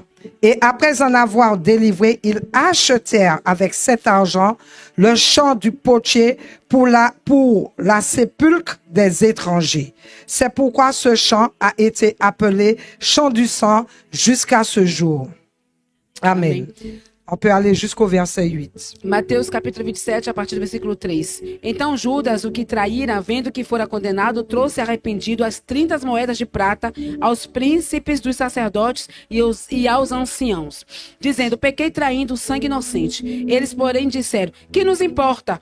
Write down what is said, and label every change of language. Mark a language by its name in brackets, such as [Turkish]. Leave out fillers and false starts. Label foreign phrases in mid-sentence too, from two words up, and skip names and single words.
[French] Et après en avoir délivré, ils achetèrent avec cet argent le champ du potier pour la sépulcre des étrangers. C'est pourquoi ce champ a été appelé champ du sang jusqu'à ce jour. Amen. On peut aller jusqu'au verset 8. [Portuguese] Mateus capítulo 27, a partir do versículo 3. Então Judas, o que traíra, vendo que fora condenado, trouxe arrependido as 30 moedas de prata aos príncipes dos sacerdotes e aos anciãos, dizendo, pequei traindo o sangue inocente. Eles, porém, disseram, que nos importa?